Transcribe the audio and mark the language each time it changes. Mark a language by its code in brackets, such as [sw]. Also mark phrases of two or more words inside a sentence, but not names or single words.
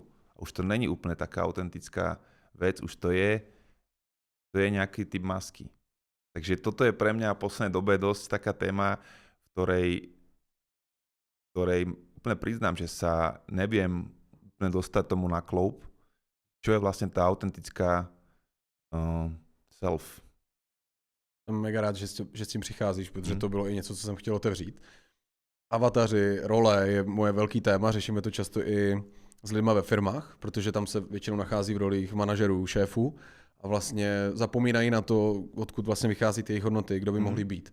[sk] A už to není úplne taká autentická vec, už to je nejaký typ masky. Takže toto je pre mňa v poslednej dobe dosť taká téma, v ktorej úplne priznám, že sa neviem úplne dostať tomu na kloup, čo je vlastne tá autentická self. [cs] Jsem mega rád, že s tím přicházíš, protože to bylo i něco, co jsem chtěl otevřít. Avataři, role je moje velký téma, řešíme to často i s lidma ve firmách, protože tam se většinou nachází v rolích manažerů, šéfů a vlastně zapomínají na to, odkud vlastně vychází ty jejich hodnoty, kdo by mohli být.